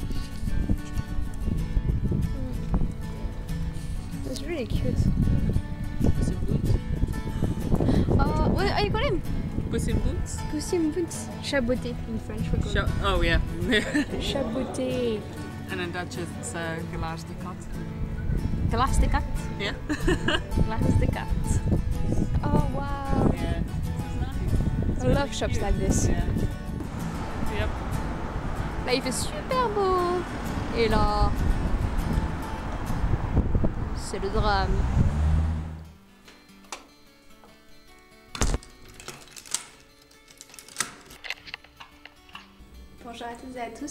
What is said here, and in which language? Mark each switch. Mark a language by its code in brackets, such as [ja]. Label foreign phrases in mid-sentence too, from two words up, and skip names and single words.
[en] It's really cute. Puss in Boots. What do you call him? Puss in Boots. Puss in Boots. Chaboté in French. We call Oh yeah. Chaboté. And in Dutch it's Glaas de Kat. Glace de kat. Yeah. Glace de kat. Oh wow. Yeah. I love shops like this. Yeah. Yep. [fr] Là il fait super beau. Et là, c'est le drame. Bonjour à toutes et à tous.